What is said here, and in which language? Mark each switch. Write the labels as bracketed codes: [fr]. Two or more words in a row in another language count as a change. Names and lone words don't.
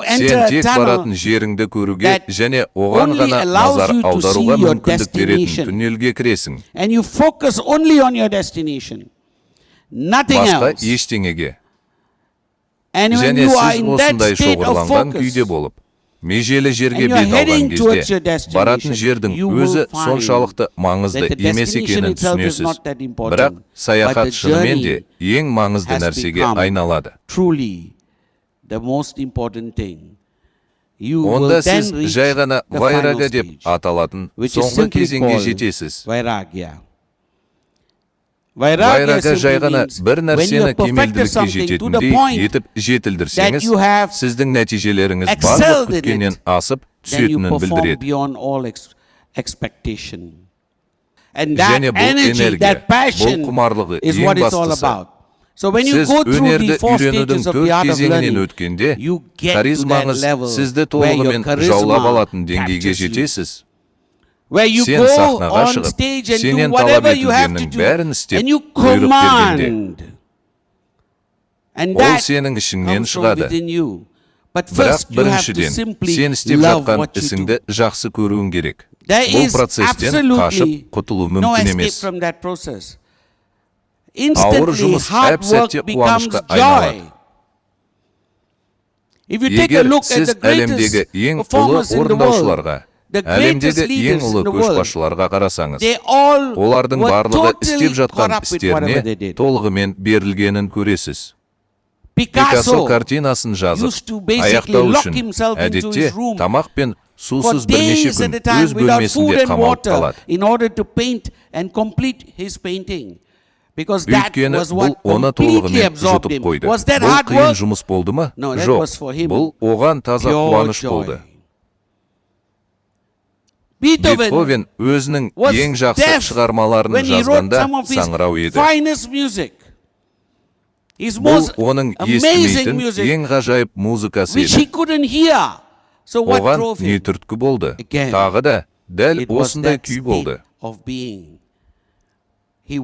[kk] Сен [en] enter a [kk] тек [en] tunnel [kk] баратын жеріңді көруге [en] that [kk] және оған [en] only [kk] ғана [en] allows [kk] назар [en] you to [kk] аударуға [en] see your [kk] мүмкіндік беретін [en] destination. [kk] түнелге кіресің. [en] and you focus only on your destination. Nothing [kk] Басқа [en] else. [kk] ештеңеге. [en] And when [kk] Және [en] you are [kk] сіз [en] in that [kk] осындай [en] state of [kk] шоғырланған [en] focus, [kk] күйде болып, межелі жерге [en] and you're [kk] бет [en] heading [kk] алған [en] towards your [kk] кезде, [en] destination, [kk] баратын жердің [en] you will [kk] өзі [en] find [kk] соншалықты маңызды [en] that the [kk] емес [en] destination [kk] екенін [en] itself is [kk] түсінесіз. [en] not that important, [kk] Бірақ [en] but [kk] саяхат [en] the [kk] шынымен де [en] journey [kk] ең маңызды [en] has [kk] нәрсеге [en] become [kk] айналады. [en] truly the most important thing. You will [kk] Онда [en] then [kk] сіз [en] reach [kk] жай ғана [en] the [kk] вайрага [en] final [kk] деп [en] stage, [kk] аталатын [en] which is [kk] соңғы [en] simply [kk] кезеңге [en] called [kk] жетесіз. [en] vairagya. [kk] Вайрага жай [en] simply [kk] ғана [en] means [kk] бір [en] when [kk] нәрсені [en] you have perfected [kk] кемелділікке [en] something to the [kk] жететіндей [en] point [kk] етіп [en] that [kk] жетілдірсеңіз, [en] you have [kk] сіздің нәтижелеріңіз [en] excelled [kk] барлық [en] in [kk] күткеннен [en] it, [kk] асып [en] then you [kk] түсетінін [en] perform [kk] білдіреді. [en] beyond all expectation. And that [kk] Және бұл [en] energy, [kk] энергия, [en] that passion [kk] бұл құмарлығы [en] is [kk] ең [en] what it's all [kk] бастысы. [en] about. So when you [kk] Сіз [en] go through [kk] өнерді [en] the four [kk] үйренудің [en] stages of [kk] төрт [en] the art of [kk] кезеңінен [en] learning, [kk] өткенде, [en] you get to that [kk] харизмаңыз [en] level [kk] сізді [en] where your [kk] толығымен жаулап [en] charisma [kk] алатын деңгейге [en] captures you. [kk] жетесіз. [en] Where you [kk] Сен [en] go [kk] сахнаға [en] on [kk] шығып, [en] stage and do [kk] сенен талап [en] whatever you have to [kk] етілгеннің [en] do, [kk] бәрін істеп, [en] and you [kk] бұйрық бергенде, [en] command. And [kk] ол [en] that [kk] сенің ішіңнен [en] comes from [kk] шығады. [en] within you. But [kk] Бірақ [en] first you have to [kk] біріншіден, [en] simply [kk] сен істеп [en] love [kk] жатқан [en] what you [kk] ісіңді [en] do. [kk] жақсы көруің керек. [en] There [kk] Бұл [en] is [kk] процестен [en] absolutely [kk] қашып құтылу [en] no [kk] мүмкін [en] escape [kk] емес. [en] from that process. [kk] Ауыр [en] Instantly, [kk] жұмыс [en] hard [kk] әп-сәтте [en] work becomes [kk] қуанышқа айналады. [en] joy. If you take a [kk] Егер [en] look at [kk] сіз [en] the [kk] әлемдегі [en] greatest [kk] ең ұлы [en] performers in the world, [kk] орындаушыларға, [en] the [kk] әлемдегі [en] greatest [kk] ең [en] leaders [kk] ұлы [en] in the world, [kk] көшбасшыларға қарасаңыз, [en] they all [kk] олардың [en] were [kk] барлығы [en] totally [kk] істеп жатқан [en] caught up with whatever they [kk] істеріне [en] did. [kk] толығымен берілгенін көресіз. Пикассо [en] Picasso [kk] картинасын жазып, [en] used to basically [kk] аяқтау [en] lock [kk] үшін [en] himself into [kk] әдетте [en] his room [kk] тамақ пен [en] for [kk] сусыз бірнеше [en] days at [kk] күн [en] a time [kk] өз [en] without food [kk] бөлмесінде [en] and [kk] қамалып [en] water [kk] қалады. [en] in order to paint and complete his painting. Because that [kk] Өйткені [en] was [kk] бұл [en] what [kk] оны [en] completely [kk] толығымен [en] absorbed [kk] жұтып [en] him. [kk] қойды. [en] Was that [kk] Бұл [en] hard [kk] қиын [en] work? [kk] жұмыс болды ма? [en] No, that [kk] Жоқ. [en] was for him [kk] Бұл оған таза [en] pure [kk] қуаныш [en] joy. [kk] болды. [en] Beethoven [kk] Бетховен өзінің [en] was [kk] ең жақсы [en] deaf [kk] шығармаларын [en] when he wrote [kk] жазғанда [en] some of his [kk] саңырау еді. [en] finest music. His [kk] Бұл [en] most [kk] оның [en] amazing [kk] естімейтін [en] music, [kk] ең ғажайып музыкасы [en] which [kk] еді. [en] he couldn't hear. So what [kk] Оған [en] drove [kk] не [en] him? [kk] түрткі болды? [en] Again, [kk] Тағы да дәл [en] It was [kk] осындай [en] that [kk] күй [en] state [kk] болды. [en] of being. He